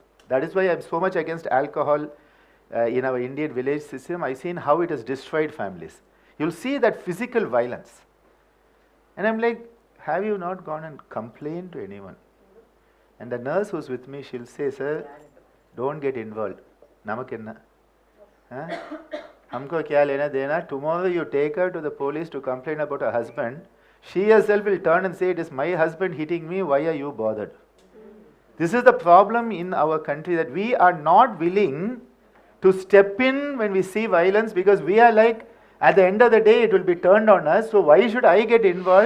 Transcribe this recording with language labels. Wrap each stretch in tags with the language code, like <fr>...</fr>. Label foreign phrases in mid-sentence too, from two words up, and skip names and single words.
<en>That is why I'm so much against alcohol in our Indian village system. I've seen how it has destroyed families. You'll see that physical violence. And I'm like, have you not gone and complained to anyone? And the nurse who's with me, she'll say, sir, don't get involved.</en> <hi>Namakenna. हमको क्या लेना देना?</hi> <en>Tomorrow you take her to the police to complain about her husband. She herself will turn and say, it is my husband hitting me, why are you bothered? This is the problem in our country, that we are not willing to step in when we see violence, because we are like, at the end of the day it will be turned on us, so why should I get involved?</en>